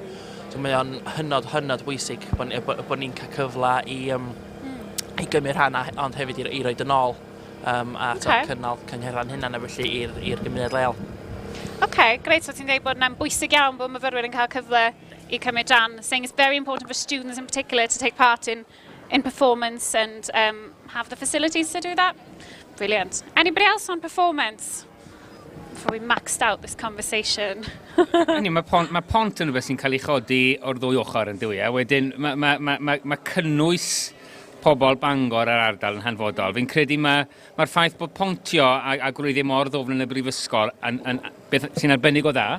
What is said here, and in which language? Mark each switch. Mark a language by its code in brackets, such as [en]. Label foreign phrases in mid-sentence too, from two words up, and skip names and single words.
[cy] So mae o'n hynod bwysig bod ni'n cael cyfle i gymryd rhan, ond hefyd i roed yn ôl a cynnal cyngherran hynna felly i'r gymuned leol. Greit, so ti'n dweud bod yna'n bwysig iawn bod myfyrwyr yn cael cyfle i cymryd rhan, [en] saying it's very important for students in particular to take part in performance and have the facilities to do that. Brilliant. Anybody else on performance? Before we maxed out this conversation. [cy] Mae pont yn rhywbeth sy'n cael ei chodi o'r ddwy ochr yn dwi. Wedyn, mae cynnwys pobl Bangor ar ardal yn hanfodol. Fi'n credu mae'r ffaith bod Pontio a gwreiddiau mor ddofn yn y brifysgol beth sy'n arbennig o dda.